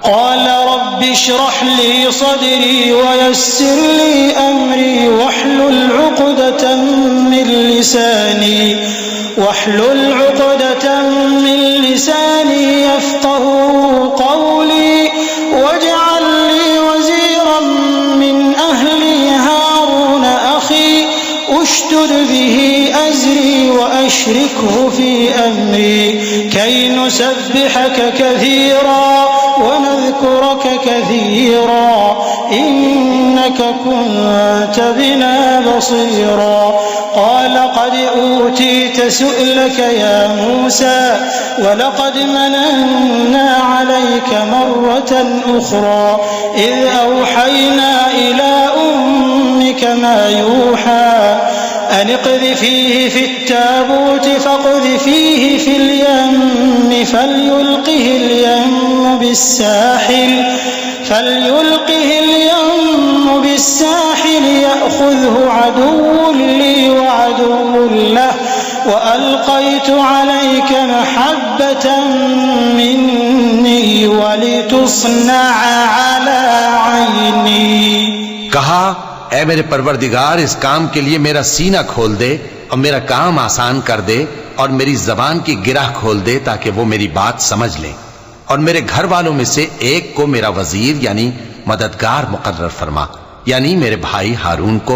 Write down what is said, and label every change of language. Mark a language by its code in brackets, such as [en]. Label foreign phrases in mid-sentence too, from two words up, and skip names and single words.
[ar] قال رب اشرح لي صدري ويسر لي أمري واحلل عقدة من لساني يفقهوا قولي واجعل لي وزيرا من أهلي هارون أخي اشدد به أزري وأشركه في أمري كي نسبحك كثيرا ونذكرك كثيرا إنك كنت بنا بصيرا قال قد أوتيت سؤلك يا موسى ولقد مننا عليك مرة أخرى إذ أوحينا إلى أمك ما يوحى أن اقذفيه في التابوت فاقذفيه في اليم فليلقه اليم بالساحل يأخذه عدو لي وعدو له وألقيت عليك محبة مني ولتصنع على عيني. [hi] कहा, ऐ मेरे परवरदिगार, इस काम के लिए मेरा सीना खोल दे और मेरा काम आसान कर दे और मेरी जबान की गिरह खोल दे ताकि वो मेरी बात समझ लें, और मेरे घर वालों में से एक को मेरा वजीर यानी मददगार मुकर्रर फरमा, यानी मेरे भाई हारून को।